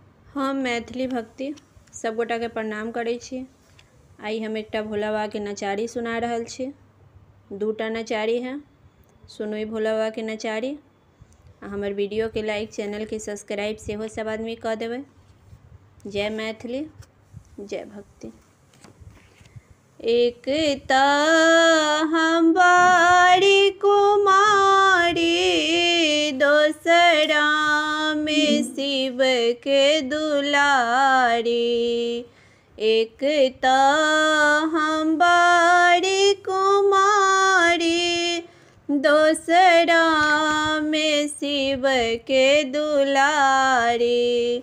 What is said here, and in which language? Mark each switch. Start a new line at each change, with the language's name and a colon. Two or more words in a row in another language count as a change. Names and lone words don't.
Maithili: हम मैथिली भक्ति सब गोटा के प्रणाम करै छी। आई हम एकटा भोला बाबा के नचारी सुना रहल छी। दूटा नचारी हैं, सुनोई भोला बाबा के नचारी। हमर वीडियो के लाइक, चैनल के सब्सक्राइब सेहो सब आदमी कऽ देबै। जय मैथिली, जय भक्ति। एक त हम बाड़ी कुमारी, दोसरा में शिव के दुलारी। एक त हम बाड़ी कुमारी, दोसरा में शिव के दुलारी।